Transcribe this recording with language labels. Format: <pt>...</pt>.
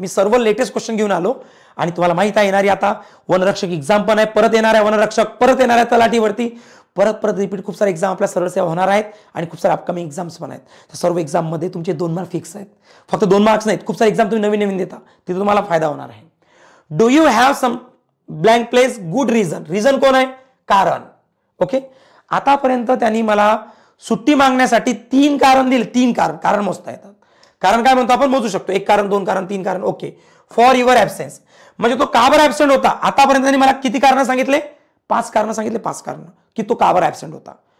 <mr>मी सर्व latest question घेऊन आलो आणि तुम्हाला माहित आहे येणारी आता वनरक्षक एक्झाम पण आहे, परत येणार आहे वनरक्षक, परत येणार आहे तलाठीवरती, परत रिपीट खूप सारे एक्झाम आपल्या सरळ सेवा होणार आहेत आणि खूप सारे अपकमिंग एक्झाम्स पण आहेत. त्या सर्व एक्झाममध्ये तुमचे 2 मार्क फिक्स आहेत. फक्त 2 मार्क्स नाहीत, खूप सारे एक्झाम तुम्ही नवीन नवीन देता, तिथे तुम्हाला फायदा होणार आहे.</mr> <en>Do you have some blank place good reason?</en> <mr>Reason कोण आहे? कारण. ओके, आतापर्यंत त्यांनी मला सुट्टी मागण्यासाठी 3 कारण दिले. 3 कारण मोजता येतात. कारण काय म्हणतो आपण? मोजू शकतो. 1 कारण, 2 कारण, 3 कारण. ओके,</mr> <en>for your absence,</en> <mr>म्हणजे तो का बरं ॲब्सेंट होता. आतापर्यंत त्यांनी मला किती कारण सांगितले? 5 कारण सांगितले. 5 कारण की तो का बरं ॲब्सेंट होता.</mr>